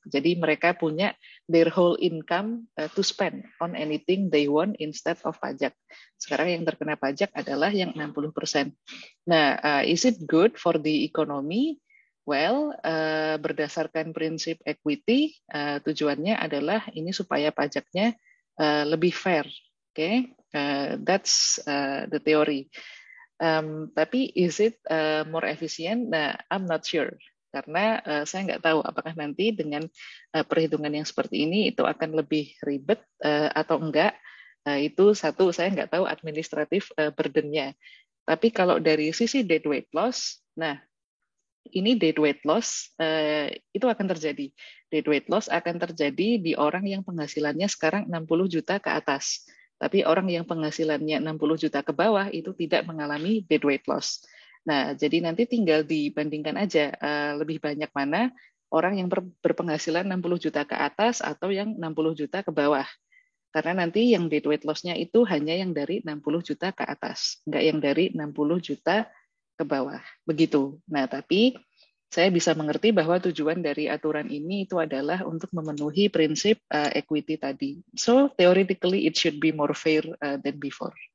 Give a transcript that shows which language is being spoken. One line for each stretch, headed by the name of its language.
Indonesian: Jadi mereka punya
English: their whole income to spend on anything they want instead of pajak.
Indonesian: Sekarang yang terkena pajak adalah yang 60%.
English: Nah, is it good for the economy?
Indonesian: Well, berdasarkan prinsip equity, tujuannya adalah ini supaya pajaknya lebih fair. Oke?
English: That's the theory. Tapi is it more efficient? Nah, I'm not sure.
Indonesian: Karena saya nggak tahu apakah nanti dengan perhitungan yang seperti ini itu akan lebih ribet atau enggak. Itu satu, saya nggak tahu administratif burden-nya. Tapi kalau dari sisi dead weight loss, nah ini dead weight loss itu akan terjadi. Dead weight loss akan terjadi di orang yang penghasilannya sekarang 60 juta ke atas. Tapi orang yang penghasilannya 60 juta ke bawah itu tidak mengalami dead weight loss. Nah, jadi nanti tinggal dibandingkan aja lebih banyak mana orang yang berpenghasilan 60 juta ke atas atau yang 60 juta ke bawah. Karena nanti yang dead weight loss-nya itu hanya yang dari 60 juta ke atas, nggak yang dari 60 juta ke bawah. Begitu. Nah, tapi saya bisa mengerti bahwa tujuan dari aturan ini itu adalah untuk memenuhi prinsip equity tadi.
English: So, theoretically it should be more fair than before.